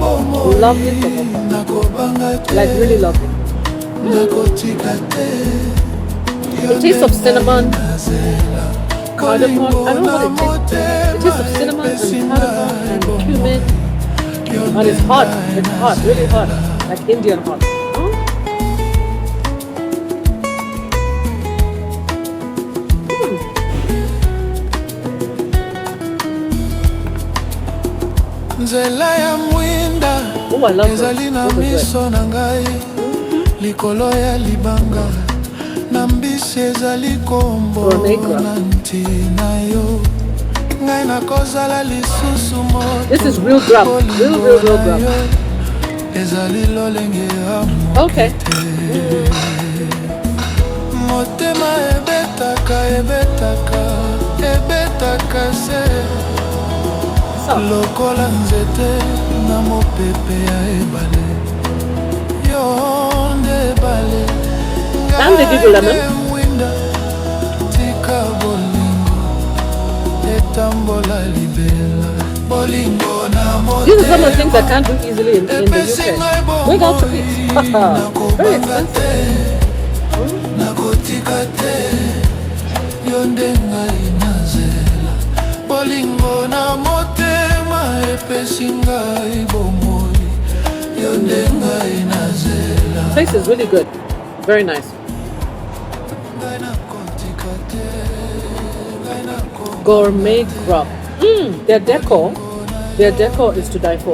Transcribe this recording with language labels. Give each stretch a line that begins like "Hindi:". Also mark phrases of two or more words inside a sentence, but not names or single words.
English: Lovely samosa. Like really lovely. The taste of cinnamon, cardamom. I don't know what it tastes. It tastes of cinnamon and cardamom and cumin. And it's hot. It's hot, really hot. Like Indian hot.
Lingala: Nzela ya mwinda ezali na miso na ngai likolo ya libanga na mbisi ezali kombo na ntina yo ngai nakozala lisusu moto.
English: This is real grub. Real grub.
Lingala: Ezali lolenge ya okay. Motema ebetaka se lokola nzete na mopepe ya ebale yo nde ebale ngai mwinda tika bolingo etambola libela bolingo na
English: these are some of the things I can't do easily in the UK. Going out to eat. Very expensive.
Lingala: Nakotika te yo nde ngai nazela bolingo na motema epesi ngai bomoi yo nde ngai nazela.
English: The place is really good. Very nice. Gourmet grub. Their decor is to die for.